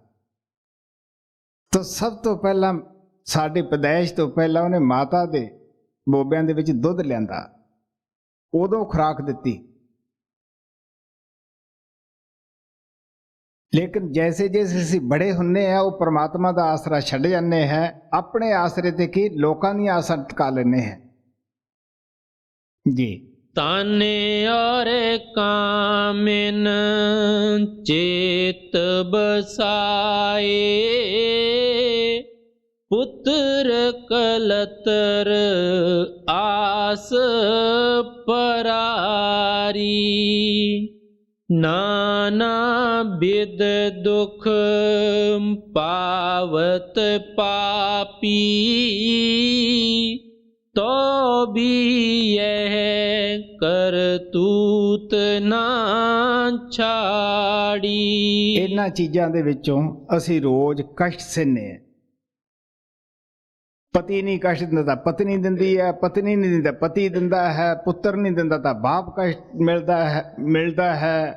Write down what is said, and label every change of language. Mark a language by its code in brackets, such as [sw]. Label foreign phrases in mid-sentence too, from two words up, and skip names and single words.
[pa] ਤਾਂ ਸਭ ਤੋਂ ਪਹਿਲਾਂ ਸਾਡੀ ਪੈਦਾਇਸ਼ ਤੋਂ ਪਹਿਲਾਂ ਉਹਨੇ ਮਾਤਾ ਦੇ ਬੋਬਿਆਂ ਦੇ ਵਿੱਚ ਦੁੱਧ ਲਿਆਂਦਾ, ਉਦੋਂ ਖੁਰਾਕ ਦਿੱਤੀ। [hi] लेकिन जैसे जैसे [pa] ਅਸੀਂ ਬੜੇ ਹੁੰਦੇ ਆ, ਉਹ ਪਰਮਾਤਮਾ ਦਾ ਆਸਰਾ ਛੱਡ ਜਾਂਦੇ ਹੈ, ਆਪਣੇ ਆਸਰੇ ਤੇ ਕੀ ਲੋਕਾਂ ਦੀਆਂ ਆਸਾਂ ਟਿਕਾ ਲੈਂਦੇ ਹੈ ਜੀ। [hi] ताने और कामिन चेत बसाए, पुत्र कलतर आस परारी। नाना बिद दुख पावत पापी, तो भी यह ਕਰਤੂਤ ਨਾ ਛਾੜੀ। [pa] ਇਹਨਾਂ ਚੀਜ਼ਾਂ ਦੇ ਵਿੱਚੋਂ ਅਸੀਂ ਰੋਜ਼ ਕਸ਼ਟ ਸਹਿੰਦੇ ਹਾਂ। ਪਤੀ ਨਹੀਂ ਕਸ਼ਟ ਦਿੰਦਾ ਤਾਂ ਪਤਨੀ ਦਿੰਦੀ ਹੈ, ਪਤਨੀ ਨਹੀਂ ਦਿੰਦਾ ਪਤੀ ਦਿੰਦਾ ਹੈ, ਪੁੱਤਰ ਨਹੀਂ ਦਿੰਦਾ ਤਾਂ ਬਾਪ ਕਸ਼ਟ ਮਿਲਦਾ ਹੈ।